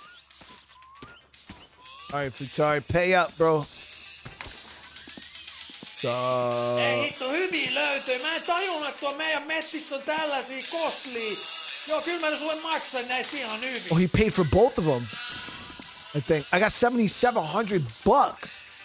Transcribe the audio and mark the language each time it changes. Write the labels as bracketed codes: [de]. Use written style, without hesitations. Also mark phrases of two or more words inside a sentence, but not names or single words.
[en] All right, Futari, pay up, bro. [fi] Ei hitto, hyviä löytöjä. Mä en tajunnut, että tuo meidän messissä on tällaisia kostlia. Joo, kyllä mä sulle maksan näistä ihan hyvin. [en] Oh, he paid for both of them. I think I got $7,700.